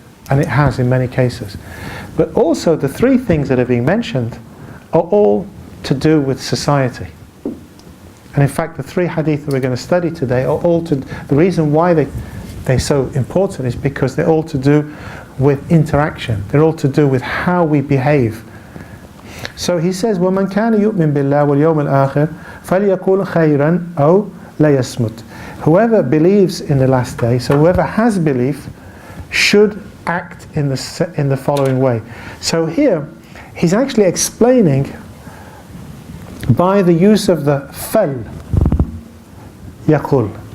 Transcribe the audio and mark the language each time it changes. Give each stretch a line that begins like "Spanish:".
English: And it has in many cases. But also, the three things that are being mentioned are all to do with society. And in fact, the three hadith that we're going to study today are all to... The reason why they're so important is because they're all to do with interaction. They're all to do with how we behave.
Arabic: So he says, وَمَنْ كَانَ يُؤْمِنْ بِاللَّهِ وَالْيَوْمِ الْآخِرِ فَلْيَقُولْ خَيْرًا أَوْ لَيَصْمُتْ.
English: Whoever believes in the last day, so whoever has belief, should act in the following way. So here, he's actually explaining by the use of the fal, yaqul.